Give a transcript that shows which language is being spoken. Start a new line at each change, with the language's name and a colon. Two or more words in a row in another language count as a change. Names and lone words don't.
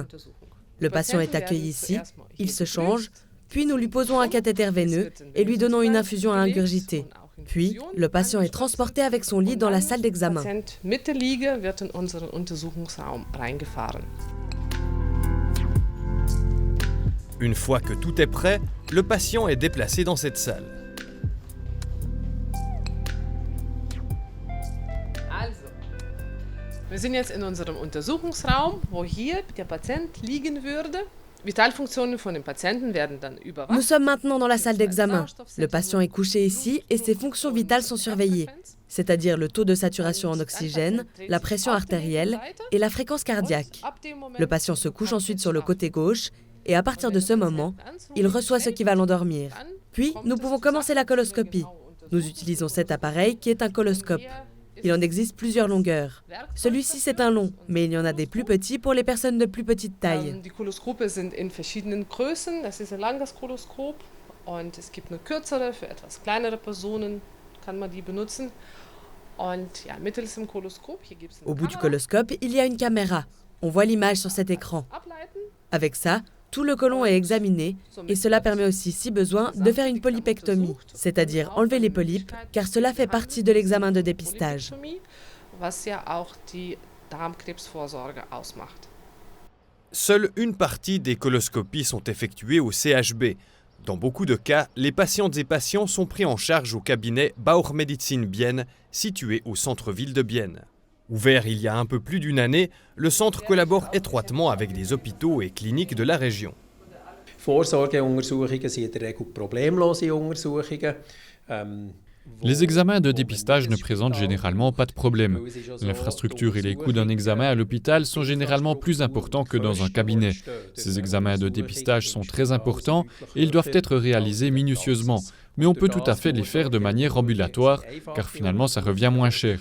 French: Le patient est accueilli ici, il se change, puis nous lui posons un cathéter veineux et lui donnons une infusion à ingurgiter. Puis, le patient est transporté avec son lit dans la salle d'examen. Une fois que tout est prêt, le patient est déplacé dans cette salle.
German: Wir sind jetzt in unserem Untersuchungsraum, wo hier der Patient liegen würde. Vitalfunktionen von dem Patienten werden dann überwacht.
French: Nous sommes maintenant dans la salle d'examen. Le patient est couché ici et ses fonctions vitales sont surveillées, c'est-à-dire le taux de saturation en oxygène, la pression artérielle et la fréquence cardiaque. Le patient se couche ensuite sur le côté gauche et à partir de ce moment, il reçoit ce qui va l'endormir. Puis, nous pouvons commencer la coloscopie. Nous utilisons cet appareil qui est un coloscope. Il en existe plusieurs longueurs. Celui-ci, c'est un long, mais il y en a des plus petits pour les personnes de plus petite taille.
German: Die Koloskope sind in verschiedenen Größen. Das ist ein langes Koloskop und es gibt eine kürzere für etwas kleinere Personen, kann man die benutzen. Und ja, mittels dem Koloskop hier gibt's
French: Au bout du coloscope, il y a une caméra. On voit l'image sur cet écran. Avec ça, tout le côlon est examiné et cela permet aussi, si besoin, de faire une polypectomie, c'est-à-dire enlever les polypes, car cela fait partie de l'examen de dépistage. Seule une partie des coloscopies sont effectuées au CHB. Dans beaucoup de cas, les patientes et patients sont pris en charge au cabinet Bauchmedizin Bienne, situé au centre-ville de Bienne. Ouvert il y a un peu plus d'une année, le centre collabore étroitement avec des hôpitaux et cliniques de la région.
German: Vorsorgeuntersuchungen sind in der Regel problemlose Untersuchungen.
French: Les examens de dépistage ne présentent généralement pas de problème. L'infrastructure et les coûts d'un examen à l'hôpital sont généralement plus importants que dans un cabinet. Ces examens de dépistage sont très importants et ils doivent être réalisés minutieusement. Mais on peut tout à fait les faire de manière ambulatoire, car finalement ça revient moins cher.